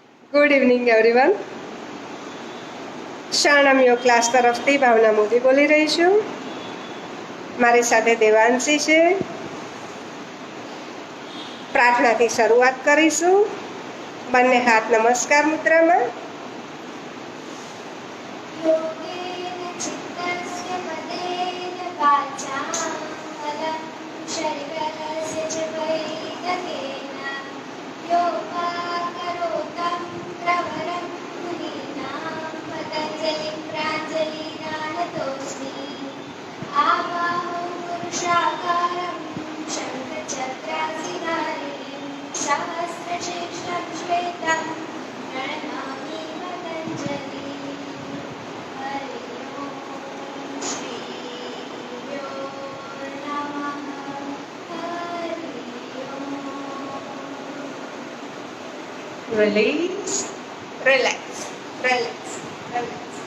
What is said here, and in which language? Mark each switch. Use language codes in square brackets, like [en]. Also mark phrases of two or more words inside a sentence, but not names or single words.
[en] Good evening everyone. [gu] શાણમ યોગ ક્લાસ તરફથી ભાવના મોદી બોલી રહી છું. મારી સાથે દેવાંશી છે. પ્રાર્થનાથી શરૂઆત કરીશું. બંને હાથ નમસ્કાર મુદ્રામાં. [sa] योगेन चित्तस्य पदेन वाचा फलं शरीरस्य च वैदकेन योगाकरोतं प्रवरं मुनीनां पतञ्जलिं प्राञ्जलिरानतोऽस्मि आवाहं पुरुषाकारं शङ्खचक्रासिधारिणीं सहस्रशीर्षं श्वेतं प्रणमामि पतञ्जलिम्. [en] Release, relax, relax, relax.